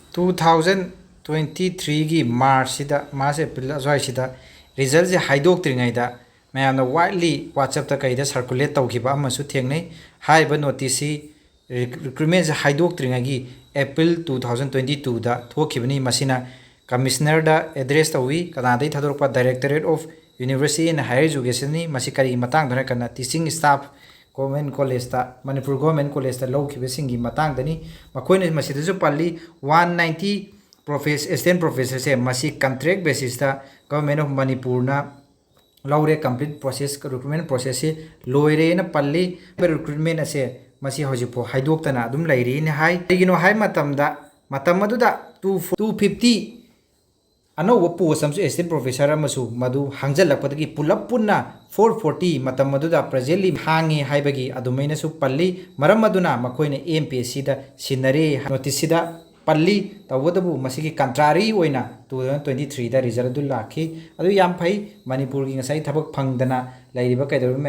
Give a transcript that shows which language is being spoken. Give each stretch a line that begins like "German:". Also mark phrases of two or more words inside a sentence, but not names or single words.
Manipuri: 2023 gi March April azwai sida result je haidok tringaida mayamna widely WhatsApp ta kaida circulate tawkiba amasu thengnei haiba
English: notice recruitment
Manipuri: je haidok tringagi April 2022 da thokibani masina commissioner da address tawi kanadai thadorpa Directorate of University and Higher Education ni masikari matang dhana kana
English: teaching staff
Manipuri: Government College ta Manipur Government College ta lawkiba singi matang dani makoine masida ju palli 190
English: assistant professor
Manipuri: se masi
English: contract basis
Manipuri: ta Government of Manipur na laure
English: complete process recruitment process
Manipuri: se loire na palli recruitment ase masi hojipo haidok tana adum lairi ni hai igino hai matam aduda 250 ano post amsu
English: assistant professor
Manipuri: amasu madu hangjalakpadagi pulap punna 440 matam aduda presently hangi haibagi adumaina su palli maram aduna makoina MPSC da sinare notice da palli tawadabu masigi contrary oina 2023 da result du lakhi adu yam phai Manipur gi ngasai thabak phangdana lairiba kaidaru mem